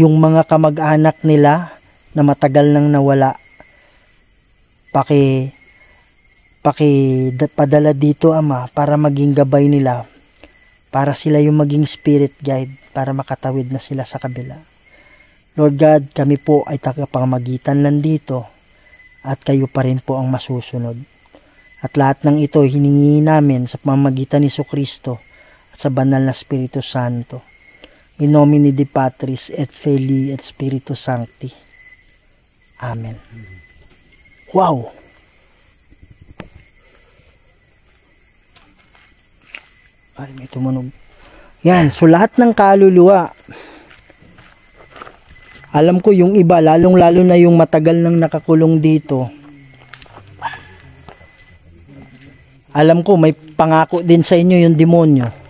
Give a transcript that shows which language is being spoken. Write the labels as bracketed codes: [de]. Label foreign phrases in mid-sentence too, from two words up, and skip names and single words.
[tl] Yung mga kamag-anak nila, na matagal nang nawala, padala dito, Ama, para maging gabay nila, para sila yung maging [en] spirit guide, [tl] para makatawid na sila sa kabila. [en] Lord God, [tl] kami po ay tagapamagitan lang dito, at kayo pa rin po ang masusunod. At lahat ng ito hiningi namin sa pamamagitan ni Jesucristo at sa banal na Espiritu Santo. [la] In nomine Dei Patris et Filii et Spiritus Sancti. [tl] Amen. Wow! Ay, may tumunog. Yan, so lahat ng kaluluwa, alam ko yung iba, lalong-lalo na yung matagal nang nakakulong dito, alam ko may pangako din sa inyo yung demonyo.